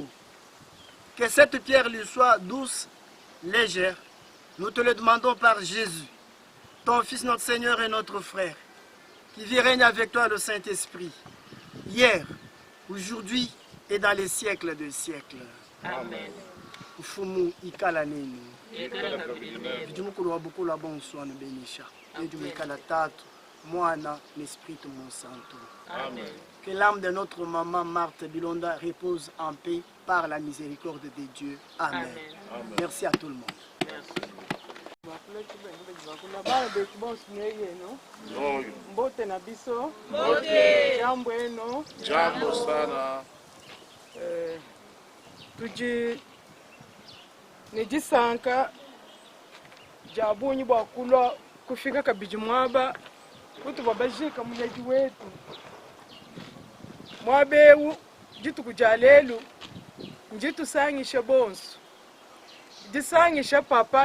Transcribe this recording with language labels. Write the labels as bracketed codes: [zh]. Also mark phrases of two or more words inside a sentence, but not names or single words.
[fr] Que cette pierre lui soit douce, légère. Nous te le demandons par Jésus, ton Fils, notre Seigneur et notre frère, qui vit règne avec toi le Saint-Esprit, hier, aujourd'hui et dans les siècles des siècles. Amen. [lu] Ufumu ikala nenu. Vijumukuru wa bukula bonso na benisha. Vijumukala tatu, Mwana, [fr] l'Esprit mon Santo. Amen. Que l'âme de notre maman Marthe Bilonda repose en paix par la miséricorde de Dieu. Amen. Amen. Merci à tout le monde. Merci. [ln] Mbote na biso. Mbote. [sw] Jambo eno. Jambo sana. [lu] Nijisanka jabunyi bwakulwa kufika kabiji mwaba kuti babajika munyaji wetu mwabewu jitu kujalelu njitu sangisha bonso jisangisha papa